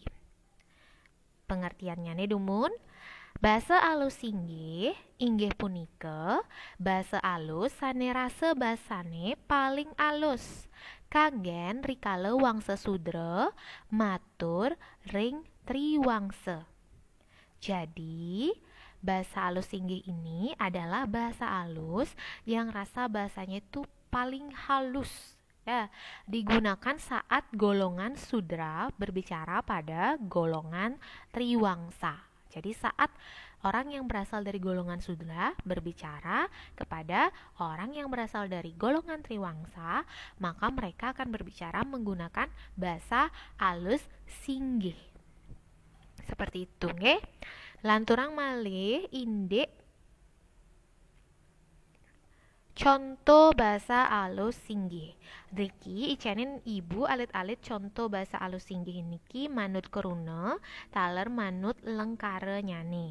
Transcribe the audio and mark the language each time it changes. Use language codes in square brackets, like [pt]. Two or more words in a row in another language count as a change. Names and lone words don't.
[ban] Pengertiannya nih dumun, basa alus singgih inggih punika basa alus sane rasa basane paling alus kanggen rikala wangsa sudra matur ring triwangsa. [id] Jadi bahasa alus singgih ini adalah bahasa alus yang rasa bahasanya itu paling halus ya, digunakan saat golongan sudra berbicara pada golongan triwangsa. Jadi saat orang yang berasal dari golongan sudra berbicara kepada orang yang berasal dari golongan triwangsa, maka mereka akan berbicara menggunakan bahasa alus singgih. Seperti itu nggih. [ban] Lanturang malih indek contoh bahasa alus singgih. Riki icenin ibu alit-alit contoh bahasa alus singgih niki manut keruna taler manut lengkare nyane.